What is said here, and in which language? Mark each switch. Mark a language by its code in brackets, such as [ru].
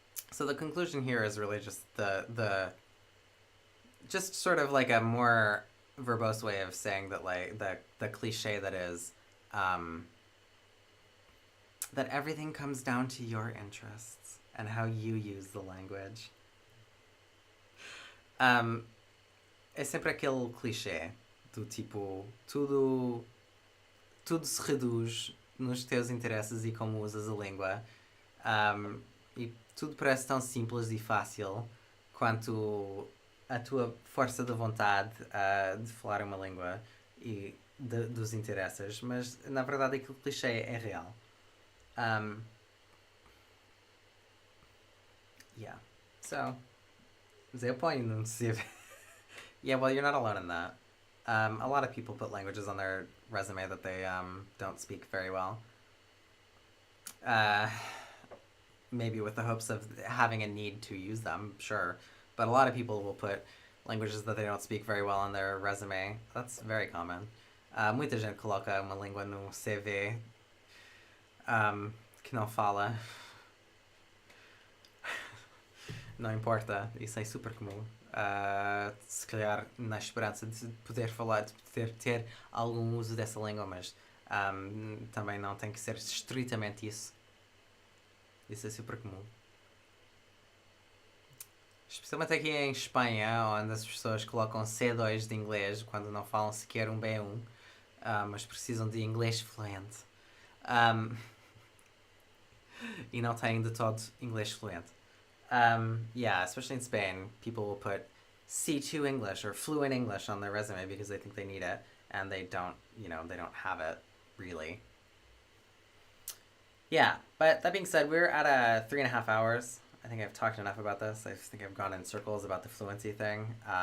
[en] So the conclusion here is really just the just sort of like a more verbose way of saying that, like, the cliche that is that everything comes down to your interests and how you use the language. [pt] É sempre aquele clichê do tipo, tudo se reduz nos teus interesses e como usas a língua. E tudo parece tão simples e fácil quanto a tua força de vontade de falar uma língua e dos interesses, mas na verdade aquele clichê é real. [en] Yeah. So, zero point in CV. Yeah, well, you're not alone in that. A lot of people put languages on their resume that they don't speak very well. Maybe with the hopes of having a need to use them, sure. But a lot of people will put languages that they don't speak very well on their resume. That's very common. [pt] Muita gente coloca uma língua no CV que não fala. Não importa, isso é super comum. Se calhar na esperança de poder falar, de poder ter algum uso dessa língua, mas também não tem que ser estritamente isso. Isso é super comum. Especialmente aqui em Espanha, onde as pessoas colocam C2 de inglês quando não falam sequer um B1, mas precisam de inglês fluente. E não têm de todo inglês fluente. [en] Yeah, especially in Spain, people will put C2 English or fluent English on their resume because they think they need it, and they don't have it really. Yeah, but that being said, we're at 3.5 hours. I think I've talked enough about this. I think I've gone in circles about the fluency thing.